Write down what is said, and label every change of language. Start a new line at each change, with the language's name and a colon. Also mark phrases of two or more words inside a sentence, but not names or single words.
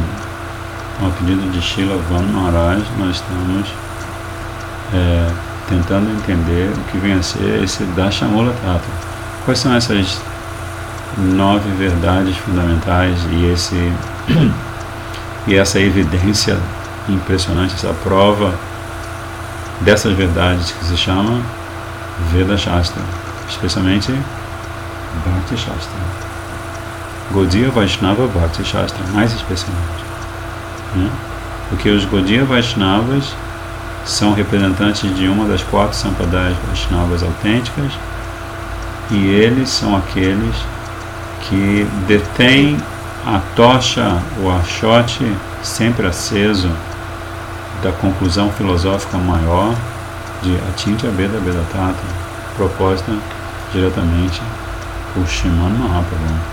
Portuguese: Ao pedido de Srila Van Maharaj, nós estamos tentando entender o que vem a ser esse Dashamula Tattva. Quais são essas 9 verdades fundamentais e essa evidência impressionante, essa prova dessas verdades que se chama Veda Shastra, especialmente Bhakti Shastra, Gaudiya Vaishnava Bhakti Shastra, mais especialmente, né? Porque os Gaudiya Vaishnavas são representantes de uma das 4 Sampradayas Vaishnavas autênticas, e eles são aqueles que detêm a tocha, o achote sempre aceso da conclusão filosófica maior de Achintya Bheda Bhedatattva, proposta diretamente por Sriman Mahaprabhu.